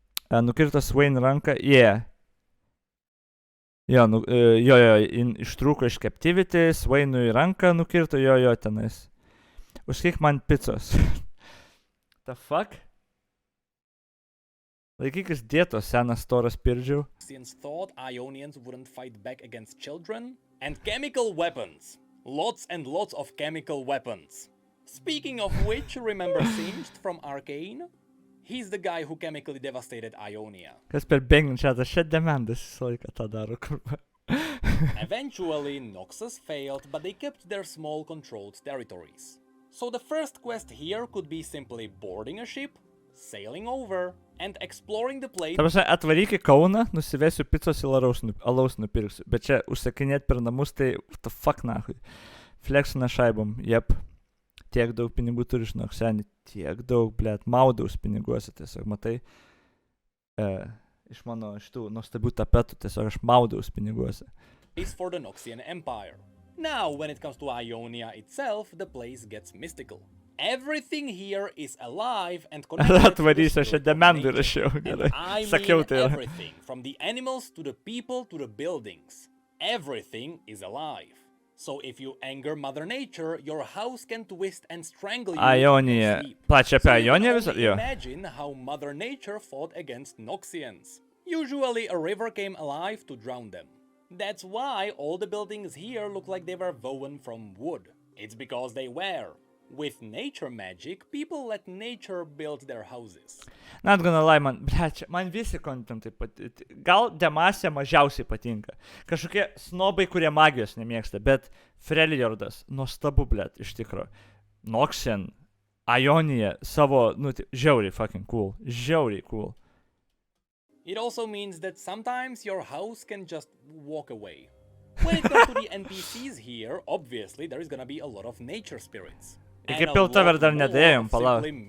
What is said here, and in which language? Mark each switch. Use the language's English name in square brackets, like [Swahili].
[Lithuanian] Nukirtas Wayne ranką, Jo, ištrūko iš captivity, Wayne'ui ranką nukirto, jo, tenais. Užkiek man picos. [English] The fuck? [Lithuanian] Laikykis dietos, senas storas pirdžiau. [English] Thought Ionians wouldn't fight back against children and chemical weapons. Lots and lots of chemical weapons. Speaking of which, remember Singed from Arcane? He's the guy who chemically devastated Ionia. [Lithuanian] Kas per bangin chatą, šią demandas visą laiką tą daro, kurva. [English] Eventually, Noxus failed, but they kept their small controlled territories. So the first quest here could be simply boarding a ship, sailing over, and exploring the place. [Lithuanian] Ta prasme, atvaryk į Kauną, nusivesiu picos ir alaus nupirksiu. Bet čia užsakinėt per namus, tai [English] what the fuck [Lithuanian] nahui. Fleksina šaibom, jep. Tiek daug pinigų turi, žinok, seni. Tiek daug, blėt, maudaus piniguose tiesiog, matai. Iš mano šitų nuostabių tapetų tiesiog aš maudaus piniguose. [English] Is for the Noxian Empire. Now, when it comes to Ionia itself, the place gets mystical. Everything here is alive and connected to the spirit of nature. And I mean everything, from the animals to the people to the buildings. Everything is alive. So if you anger Mother Nature, your house can twist and strangle you. Ionia. [Lithuanian] Plačia apie Ioniją visą? Jo. [English] Imagine how Mother Nature fought against Noxians. Usually a river came alive to drown them. That's why all the buildings here look like they were woven from wood. It's because they were. With nature magic, people let nature build their houses. Not gonna lie, [Lithuanian] man visi kontentai patinka. Gal Demasė mažiausiai patinka. Kažkokie snobai, kurie magijos nemėgsta, bet Freljordas, nuostabu, blėt, iš tikro. Noxian, Ionia, savo, žiauriai [English] fucking cool. [Lithuanian] Žiauriai cool. [English] It also means that sometimes your house can just walk away. When it comes to the NPCs here, obviously there is gonna be a lot of nature spirits. [Lithuanian] Iki Piltover dar nedėjom, palauk.